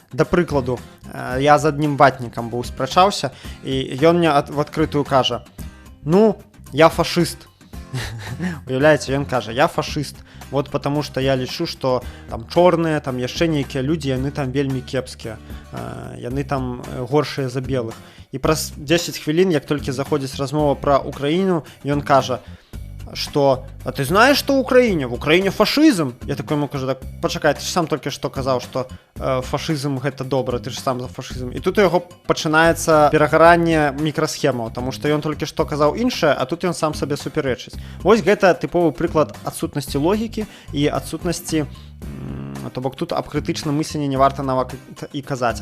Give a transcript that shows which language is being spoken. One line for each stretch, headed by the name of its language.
Belarusian: Да прыкладу, я з адным ватнікам быў спрачаўся, і ён мне в адкрытую кажа: ну, я фашыст. Уяўляеце, ён кажа: я фашыст.
Russian: Вот потому что
Belarusian: я лічу, што там чорныя, там яшчэ нейкія людзі, яны там вельмі кепскія, яны там горшыя за белых. І праз 10 хвілін, як толькі заходзіць размова пра Украіну, ён кажа:
Russian: что «А ты знаешь, что в Украине фашизм?»
Belarusian: Я
Russian: такой ему
Belarusian: кажу, так, пачакай, ты ж сам толькі што казаў, што фашизм гэта добра, ты ж сам за фашизм. І тут у яго пачынаецца перагаранне мікрасхемаў, таму што ён толькі што казаў іншае, а тут ён сам сабе супярэчыць. Вось гэта тыповы прыклад адсутнасці логікі і адсутнасці, то бок тут аб крытычным мысленні не варта нават і казаць.